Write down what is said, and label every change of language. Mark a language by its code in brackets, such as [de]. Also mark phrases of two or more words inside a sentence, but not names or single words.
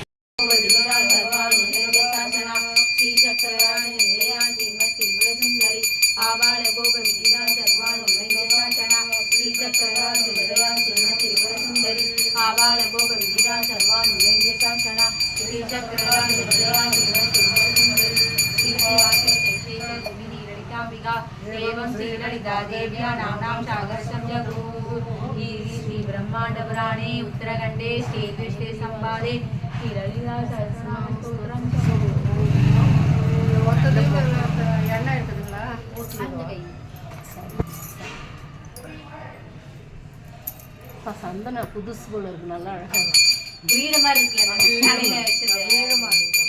[sa] सर्वानुशासना श्रीचक्रराजनिलयान्ति मत्तिर्वरसुन्दरी आबाळ गोपविदिदा सर्वानुशासना श्रीचक्रराजनिलयान्ति मत्तिर्वरसुन्दरी आबाळ गोपविदिदा सर्वानुशासना श्रीचक्रराजनिलयान्ति मत्तिर्वरसुन्दरी एवं श्रीललिता देव्या नाम्नां सागरं जगुः श्री ब्रह्मांड पुराणे उत्तरखंडे श्रीकृष्णे संवादे श्रीललिता सहस्रनाम स्तोत्रम [ta] எண்ணெய் இருக்குதுங்களா சந்தன புதுசு போல இருக்கு நல்லா அழகா வீடு மாதிரி இருக்குல்ல தலையில வச்சது வீடு மாதிரி